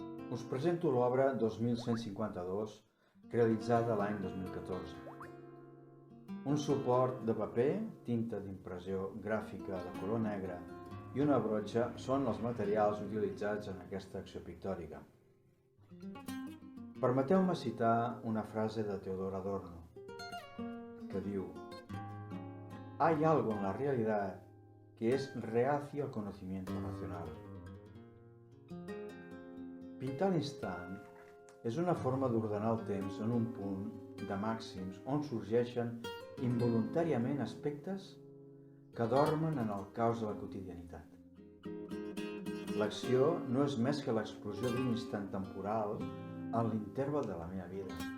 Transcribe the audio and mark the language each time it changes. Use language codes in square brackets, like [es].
[ca] Us presento l'obra 2152, realitzada l'any 2014. Un suport de paper, tinta d'impressió gràfica de color negre i una brotxa són els materials utilitzats en aquesta acció pictòrica. Permeteu-me citar una frase de Teodor Adorno, que diu: [es] «Hay algo en la realidad que es reacio al conocimiento racional». [ca] Pintar l'instant és una forma d'ordenar el temps en un punt de màxims on sorgeixen involuntàriament aspectes que dormen en el caos de la quotidianitat. L'acció no és més que l'explosió d'un instant temporal en l'interval de la meva vida.